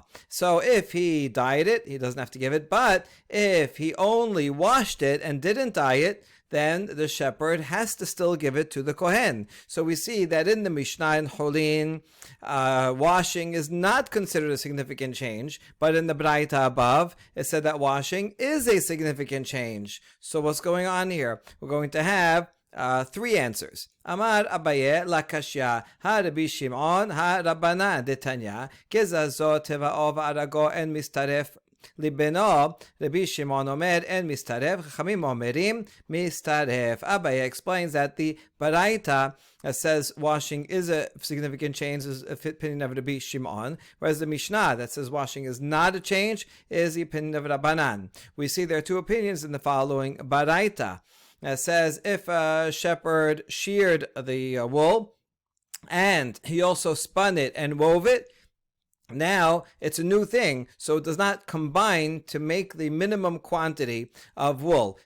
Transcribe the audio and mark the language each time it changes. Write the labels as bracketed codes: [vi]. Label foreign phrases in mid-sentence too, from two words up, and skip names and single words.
[en] So if he dyed it, he doesn't have to give it, but if he only washed it and didn't dye it, then the shepherd has to still give it to the kohen. So we see that in the Mishnah in Cholin, washing is not considered a significant change, but in the Beraita above, it said that washing is a significant change. So what's going on here? We're going to have three answers. [arc] אמר אביי לא קשיא הא רבי שמעון הא רבנן דתניא גזזו טבעו וארגו אין מצטרף ללבונו, [he] רבי שמעון אומר אין מצטרף, חכמים אומרים מצטרף. [en] Abaye explains that the Baraita says washing is a significant change is a opinion of Rabbi Shimon, whereas the Mishnah that says washing is not a change is the opinion of Rabbanan. We see there are two opinions in the following Baraita. It says if a shepherd sheared the wool and he also spun it and wove it, now it's a new thing, so it does not combine to make the minimum quantity of wool.